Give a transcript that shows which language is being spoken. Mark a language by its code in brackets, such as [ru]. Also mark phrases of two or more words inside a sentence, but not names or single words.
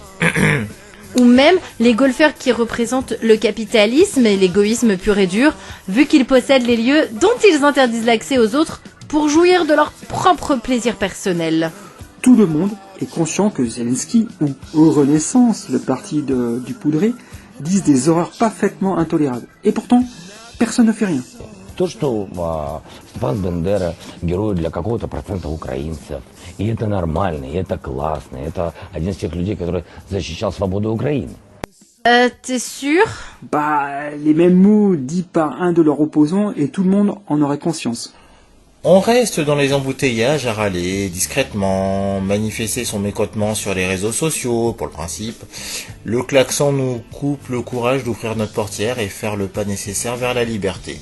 [fr] Ou même les golfeurs qui représentent le capitalisme et l'égoïsme pur et dur, vu qu'ils possèdent les lieux dont ils interdisent l'accès aux autres pour jouir de leur propre plaisir personnel. Tout le monde est conscient que Zelensky ou Renaissance, le parti du poudré, disent des horreurs parfaitement intolérables. Et pourtant, personne ne fait rien. [ru] То, что Степан Бендера герой для какого-то процента украинцев, и это нормально, и это классно, это один из тех людей, который защищал свободу Украины. [fr] T'es sûr ? Les mêmes mots dits par un de leurs opposants et tout le monde en aurait conscience. On reste dans les embouteillages à râler discrètement, manifester son mécontentement sur les réseaux sociaux, pour le principe. Le klaxon nous coupe le courage d'ouvrir notre portière et faire le pas nécessaire vers la liberté.